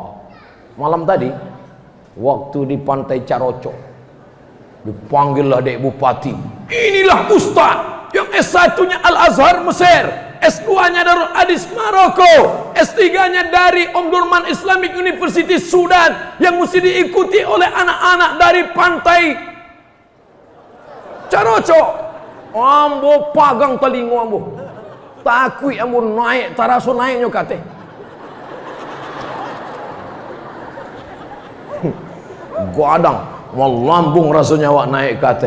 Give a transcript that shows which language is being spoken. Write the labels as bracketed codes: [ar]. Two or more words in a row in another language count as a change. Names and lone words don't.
[id] Malam tadi waktu di Pantai Caroco dipanggillah Dek Bupati. Inilah Ustaz yang S1-nya Al-Azhar Mesir, S2-nya Darul Hadis Maroko, S3-nya dari Omdurman Islamic University Sudan, yang mesti diikuti oleh anak-anak dari Pantai Caroco. [min] Ambo pagang telingo ambo, takui ambo naik taraso naiknya kate. Gadang melambung rasanya wak naik kate.